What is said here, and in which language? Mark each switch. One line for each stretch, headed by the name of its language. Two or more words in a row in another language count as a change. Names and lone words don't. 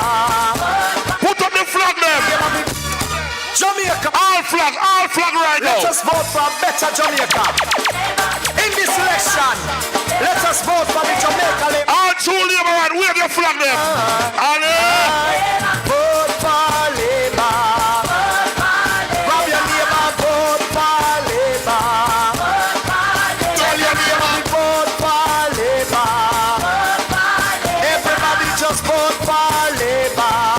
English: Put up the flag there. Jamaica, All flag right let now. us vote for a better Jamaica. In this election, let us vote for the Jamaica Labour. All true labor right, wave your flag there. Vote for Labour. Grab your neighbor, vote for Labour. Tell your neighbor, vote for Labour. Everybody just vote for Labour.